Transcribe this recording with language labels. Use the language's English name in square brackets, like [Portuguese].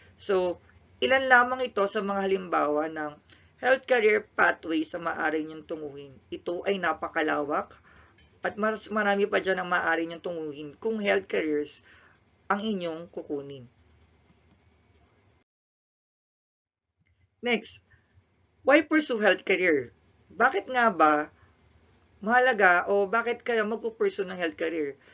[Filipino] So, ilan lamang ito sa mga halimbawa ng health career pathways na maaari niyong tunguhin. Ito ay napakalawak at mas marami pa dyan ang maaari niyong tunguhin kung health careers ang inyong kukunin. [English] Next, why pursue health career? [Filipino] Bakit nga ba mahalaga o bakit kaya magpupursue ng health career?